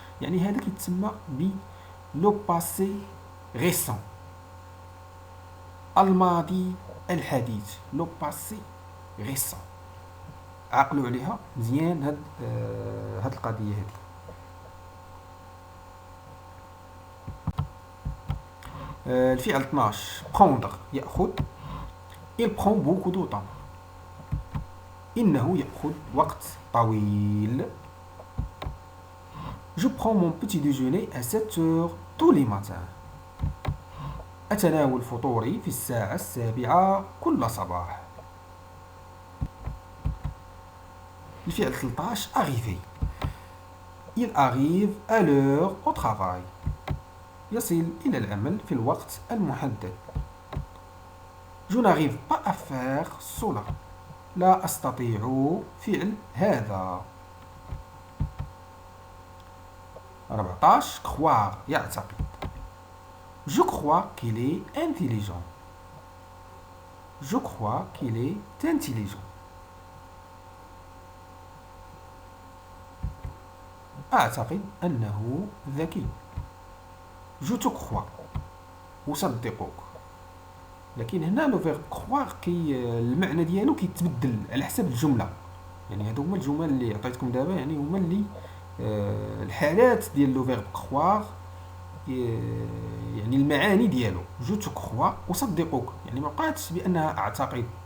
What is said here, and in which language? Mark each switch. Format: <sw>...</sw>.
<ar>يعني هذا كيتسمى ب لو باسي ريسون، الماضي الحديث، لو باسي ريسون. عقلوا عليها مزيان هاد القضيه هذه. الفعل 12 prendre يأخذ.</ar> <fr>il prend beaucoup de temps.</fr> <ar>إنه يأخذ وقت طويل.</ar> <fr>je prends mon petit déjeuner à 7 heures tous les matins.</fr> <ar>أتناول فطوري في الساعة 7 كل صباح. الفعل 13 arriver.</ar> <fr>il arrive à l'heure au travail.</fr> <ar>يصل إلى العمل في الوقت المحدد.</ar> <fr>je n'arrive pas à faire cela.</fr> <ar>لا أستطيع فعل هذا. 14 croire يعتقد.</ar> <fr>je crois qu'il est intelligent. je crois qu'il est intelligent.</fr> <ar>أعتقد أنه ذكي.</ar> <fr>je te crois</fr> <ar>أصدقك. لكن هنا لو فيرب كخواغ المعنى ديالو كيتبدل على حسب الجمله. يعني هادو هما الجمل اللي عطيتكم دابا، يعني هما اللي الحالات ديال لو فيرب كخواغ، يعني المعاني ديالو جو تو كخوا اصدقك، يعني ما بقاتش بانها اعتقد.</ar>